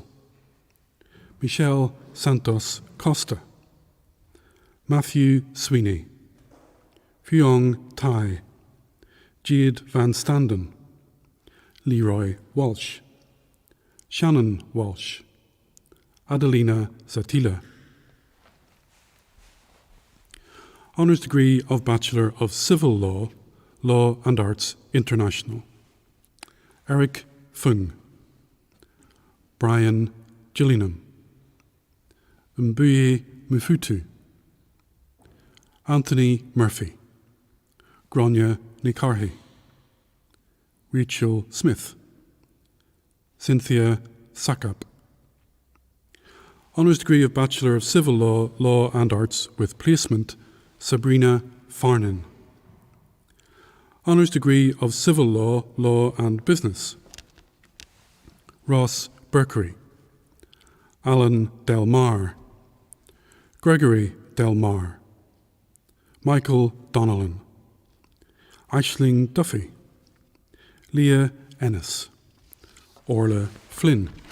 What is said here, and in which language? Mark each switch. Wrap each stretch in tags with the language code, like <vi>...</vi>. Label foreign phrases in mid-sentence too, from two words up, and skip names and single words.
<en>Michelle Santos Costa. Matthew Sweeney. Phuong Tai. Jade Van Standen. Leroy Walsh. Shannon Walsh. Adelina Zatila. Honours degree of Bachelor of Civil Law, Law and Arts International. Eric Fung. Brian Gillingham. Mbuye Mufutu. Anthony Murphy. Grania Nikarhi. Rachel Smith. Cynthia Sakap. Honours degree of Bachelor of Civil Law, Law and Arts with Placement, Sabrina Farnan. Honours degree of Civil Law, Law and Business, Ross Berkery. Alan Delmar. Gregory Delmar. Michael Donnellan. Aisling Duffy. Leah Ennis. Orla Flynn.</en>